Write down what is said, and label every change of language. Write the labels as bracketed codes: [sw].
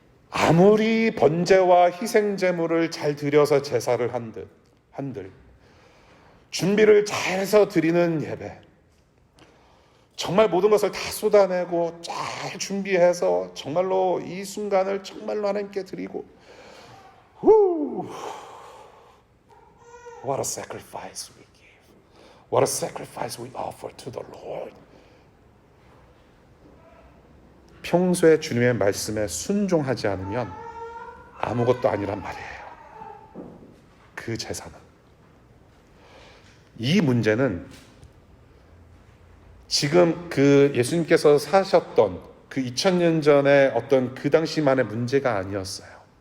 [ko] 아무리 번제와 희생제물을 잘 드려서 제사를 한들 준비를 잘해서 드리는 예배, 정말 모든 것을 다 쏟아내고 잘 준비해서 정말로 이 순간을 정말로 하나님께 드리고, What a sacrifice we give. [en] What a sacrifice we offer to the Lord. [ko] 평소에 주님의 말씀에 순종하지 않으면 아무것도 아니란 말이에요. 그 제사는. 이 문제는 지금 그 예수님께서 사셨던 그 2000년 전에 어떤 그 당시만의 문제가 아니었어요.